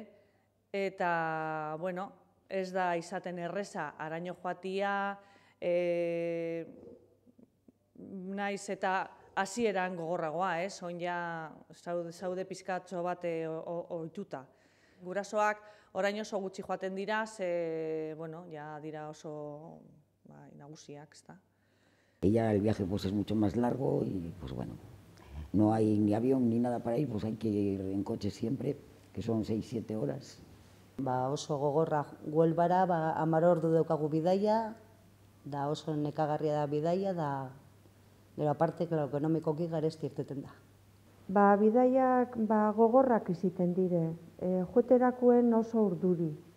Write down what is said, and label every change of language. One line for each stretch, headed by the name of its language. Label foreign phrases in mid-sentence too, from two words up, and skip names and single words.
Basque: Eta, bueno, ez da izaten erreza, araño joatia, naiz eta hasieran gogorragoa, oin ja zaude pizkatxo bat ohituta. Gurasoak orain oso gutxi joaten dira, ze, bueno, ja dira oso nagusiak, ezta.
Spanish: Y ya el viaje pues es mucho más largo y pues bueno, no hay ni avión ni nada para ir, pues hay que ir en coche siempre, que son 6-7 horas.
Basque: Oso gogorra Huelbara, 10 ordu daukagu bidaia, da oso nekagarria da bidaia, da gero aparte, ekonomikoki garesti irteten da. Bidaiak gogorrak iziten dire, joeterakoen oso urduri.